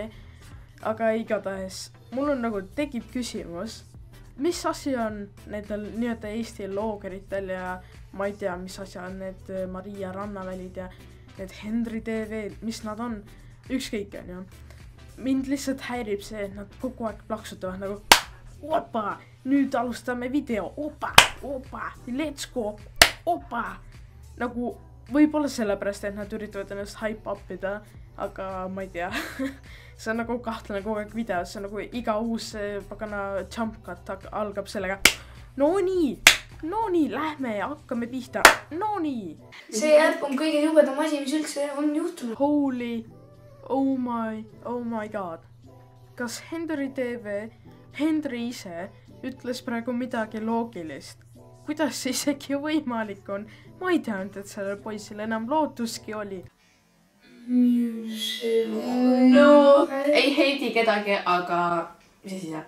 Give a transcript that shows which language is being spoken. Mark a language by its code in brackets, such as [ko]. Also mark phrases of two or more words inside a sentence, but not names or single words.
[et] Aga igatahes, mul on nagu tekib küsimus, mis asi on nendel nii-öelda Eesti loogeritel ja ma ei tea, mis asi on need Maria Rannavälid ja need Henry TV, mis nad on, ükskõik on ju. Mind lihtsalt häirib see, et nad kogu aeg plaksutavad nagu opa, nüüd alustame video, opa, [en] let's go, [et] opa. Nagu võib-olla sellepärast, et nad üritavad ennast [en] hype upida, [et] aga ma ei tea. See on nagu kahtlane kogu aeg videos, see on nagu iga uus pagana [en] jump cut [et] algab sellega. No nii, lähme ja hakkame pihta, no nii. See äpp on kõige jubedam asi, mis üldse on juhtunud. [en] Holy, oh my god. [et] Kas Henry TV, Henry ise ütles praegu midagi loogilist? Kuidas see isegi võimalik on? Ma ei teanud, et sellel poisil enam lootuski oli. No, ei heidi kedagi, aga mis asi see?